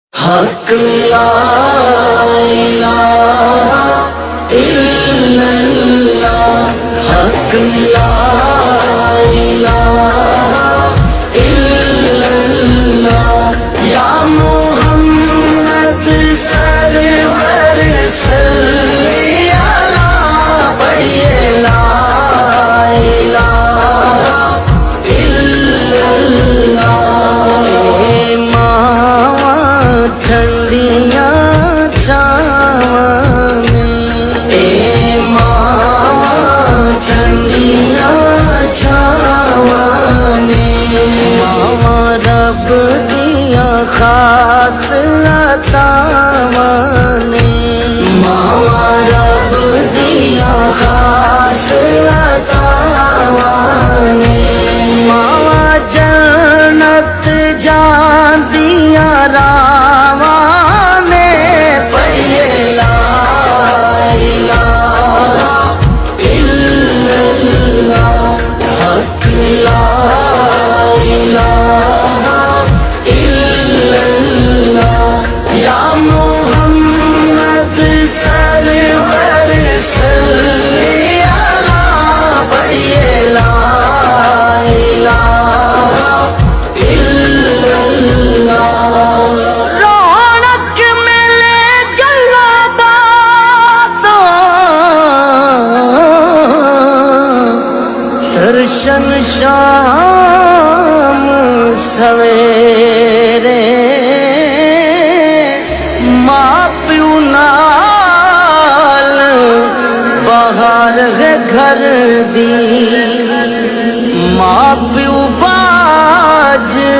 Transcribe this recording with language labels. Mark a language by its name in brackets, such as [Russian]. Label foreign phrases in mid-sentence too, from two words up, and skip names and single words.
[Arabic] حق لا الہ الا اللہ، حق لا الہ الا اللہ، یا محمد سرور صلی علی، پڑھیے لا الہ الا اللہ۔ [Punjabi] ٹھنڈیاں چھاواں نے، اے ماواں ٹھنڈیاں چھاواں نے، ماواں رب دیاں خاص عطاواں نے، ماواں رب دیاں خاص عطاواں نے، ماواں جنت جاندیاں راواں نے، پڑھیے [Arabic] لا الہ الا اللہ، حق لا الہ الا اللہ، یا محمد سرور صلی علی، پڑھیے لا الہ الا اللہ۔ [Punjabi] رونق ملے گلاں باتاں، درشن شام سویرے، ماں پیو نال باہر ہے گھر دی، ماں پیو باج